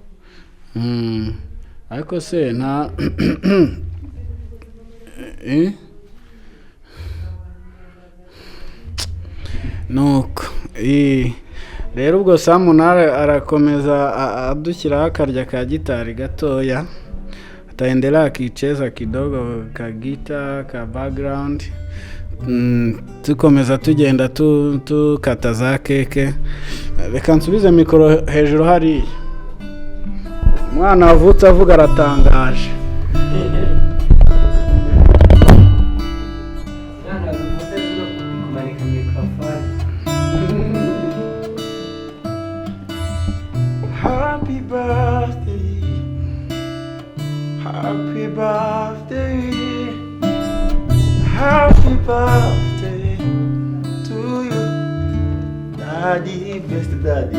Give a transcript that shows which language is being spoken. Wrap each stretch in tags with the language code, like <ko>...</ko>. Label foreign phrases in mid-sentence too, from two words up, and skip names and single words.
<rw>Ariko se nta nuko rero ubwo Samunara arakomeza adushyiraho akarya ka gitari gatoya,</rw> <sw>ataendelea akicheza kidogo ka gita ka background.</sw> <rw>Tukomeza tugenda tukata za keke. Reka nsubize mikoro hejuru hari umwana wavutse avuga aratangaje.</rw> <en>Happy birthday, happy birthday, happy birthday to you, Daddy, best daddy.</en>